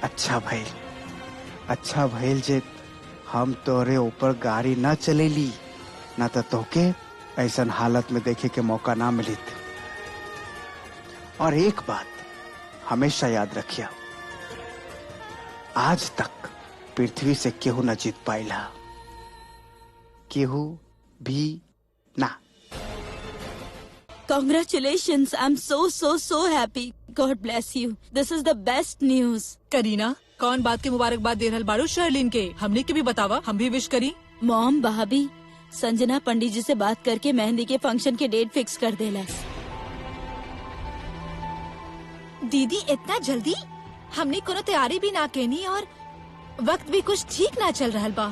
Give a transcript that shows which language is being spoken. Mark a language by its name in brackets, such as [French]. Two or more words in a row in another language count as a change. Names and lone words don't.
[Bhojpuri] अच्छा भइल जे हम तोरे ऊपर गाड़ी न चलेली, ना तो तोके ऐसन हालत में देखे के मौका ना मिलित। और एक बात हमेशा याद रखिया, आज तक पृथ्वी से केहू न जीत पाइला, केहू भी ना। [English] Congratulations! I'm so happy. God bless you. This is the best news. [Bhojpuri] करीना, कौन बात के मुबारकबाद दे रहल बाड़ू शर्लिन के? हमने के भी बतावा, हम भी विश करी। मॉम भाभी संजना पंडित जी से बात करके मेहंदी के फंक्शन के [English] date fix [Bhojpuri] कर देला। दीदी इतना जल्दी? हमने कोनो तैयारी भी ना केनी और वक्त भी कुछ ठीक ना चल रहल बा।